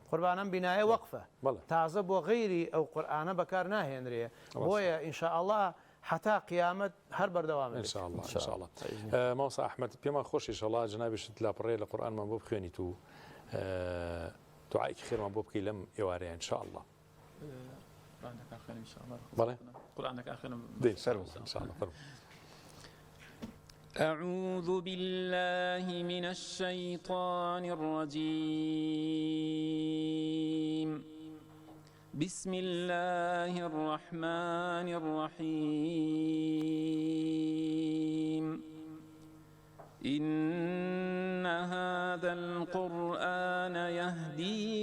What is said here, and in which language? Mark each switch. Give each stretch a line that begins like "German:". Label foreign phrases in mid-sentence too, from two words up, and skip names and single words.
Central Kurdish: قوربانم بینایە وەقفە تازە بۆ غەیری ئەو قورآانە بەکار ناهێنرێ بۆیە ئینشاءالله حتا قیامەت هەر بەردەوام انشاءالله ماوەسا ئەحمەد پێمان خۆشی ئینشاءالله جنابیشت لاپەڕێ لە قورآنمان بۆ بخوێنیت و دوعایکی خێرمان بۆ بکەی لەم ئێوارەیە انشاءالله بەڵێ قورآنەکە خوێنم دەی سەرەوە انشاءالله فەرموو
Arabic: أعوذ بالله من الشيطان الرجيم بسم الله الرحمن الرحيم إن هذا القرآن يهدي